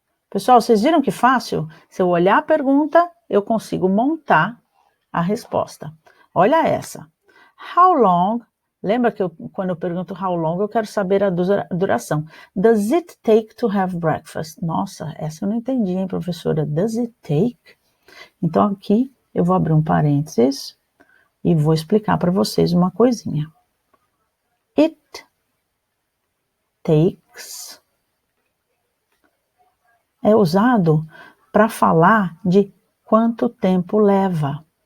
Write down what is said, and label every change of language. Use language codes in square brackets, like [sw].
[pt] Pessoal, vocês viram que fácil? Se eu olhar a pergunta, eu consigo montar a resposta. Olha essa. [en] How long? [pt] Lembra que quando eu pergunto how long, eu quero saber a duração. [en] Does it take to have breakfast? [pt] Nossa, essa eu não entendi, hein, professora? [en] Does it take? [pt] Então aqui eu vou abrir um parênteses e vou explicar para vocês uma coisinha. It takes é usado para falar de quanto tempo leva.